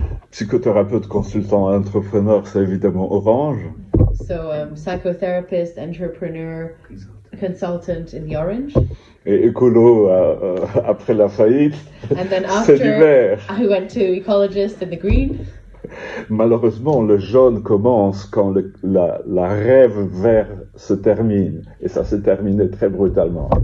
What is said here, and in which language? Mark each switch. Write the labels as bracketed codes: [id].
[fr] Psychothérapeute, consultant, entrepreneur, c'est évidemment orange. [en] So psychotherapist, entrepreneur, consultant in the orange. [fr] Et écolo après la faillite, [en] And then [fr] c'est du vert. [en] I went to ecologist in the green. [fr] Malheureusement, le jaune commence quand la rêve vert se termine. Et ça s'est terminé très brutalement.